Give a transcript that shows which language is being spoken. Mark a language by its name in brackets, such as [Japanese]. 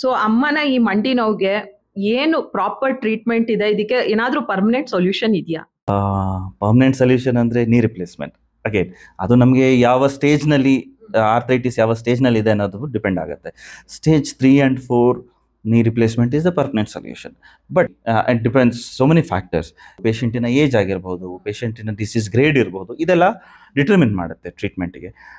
[Kannada] So ಅಮ್ಮನ ಈ ಮಂಡಿ ನೋವಿಗೆ ಏನು ಪ್ರಾಪರ್ ಟ್ರೀಟ್ಮೆಂಟ್ ಇದೆ? ಇದಕ್ಕೆ ಏನಾದ್ರೂ ಪರ್ಮನೆಂಟ್ ಸೊಲ್ಯೂಷನ್ ಇದೆಯಾ? ಪರ್ಮನೆಂಟ್ ಸೊಲ್ಯೂಷನ್ ಅಂದ್ರೆ ನೀ ರಿಪ್ಲೇಸ್ಮೆಂಟ್. ಅಗೇನ್ ಅದು ನಮಗೆ ಯಾವ ಸ್ಟೇಜ್ನಲ್ಲಿ ಆರ್ಥರೈಟಿಸ್ ಯಾವ ಸ್ಟೇಜ್ನಲ್ಲಿ ಇದೆ ಅನ್ನೋದು ಡಿಪೆಂಡ್ ಆಗುತ್ತೆ. [English] Stage 3 and 4 knee replacement is the permanent solution. But it depends so many factors. [Kannada] ಪೇಷಂಟಿನ age ಆಗಿರ್ಬೋದು, ಪೇಷಂಟಿನ ಡಿಸೀಸ್ ಗ್ರೇಡ್ ಇರ್ಬೋದು, ಇದೆಲ್ಲ ಡಿಟರ್ಮಿನ್ ಮಾಡುತ್ತೆ ಟ್ರೀಟ್ಮೆಂಟ್ಗೆ.